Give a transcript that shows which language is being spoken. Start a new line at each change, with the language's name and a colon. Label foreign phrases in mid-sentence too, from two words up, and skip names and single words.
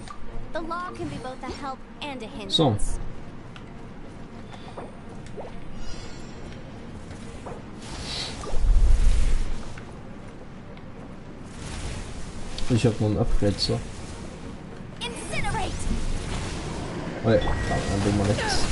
English: The law can be both a help and a hindrance.
Norwegian: Sånn. Vi kjøper noen upgrades så. Oi, ja, jeg bommer litt.